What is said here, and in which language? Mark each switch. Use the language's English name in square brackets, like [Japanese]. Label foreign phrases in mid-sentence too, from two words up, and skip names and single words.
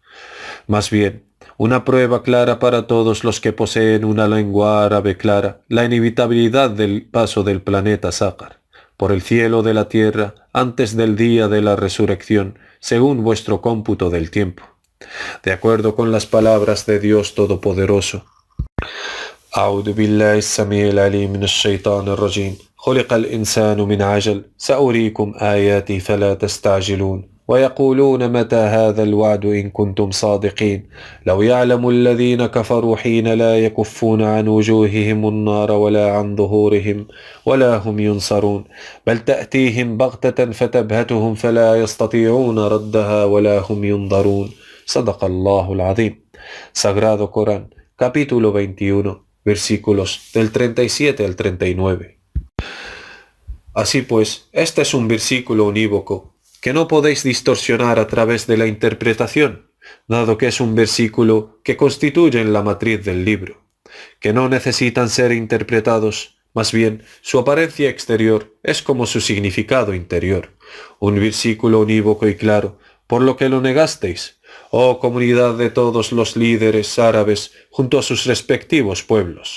[Spanish] Más bien, una prueba clara para todos los que poseen una lengua árabe clara, la inevitabilidad del paso del planeta Sácar por el cielo de la tierra antes del día de la resurrección, según vuestro cómputo del tiempo, de acuerdo con las palabras de Dios Todopoderoso. [Arabic] أعوذ بالله السميع العليم من الشيطان الرجيم خلق الإنسان من عجل سأريكم آياتي فلا تستعجلون ويقولون متى هذا الوعد إن كنتم صادقين لو يعلم الذين كفروا حين لا يكفون عن وجوههم النار ولا عن ظهورهم ولا هم ينصرون بل تأتيهم بغتة فتبهتهم فلا يستطيعون ردها ولا هم ينظرون. صدق الله العظيم. [Spanish] Sagrado Corán, capítulo 21, versículos del 37 al 39. Así pues, este es un versículo unívoco que no podéis distorsionar a través de la interpretación, dado que es un versículo que constituye la matriz del libro, que no necesitan ser interpretados, más bien su apariencia exterior es como su significado interior, un versículo unívoco y claro, por lo que lo negasteis, oh comunidad de todos los líderes árabes junto a sus respectivos pueblos.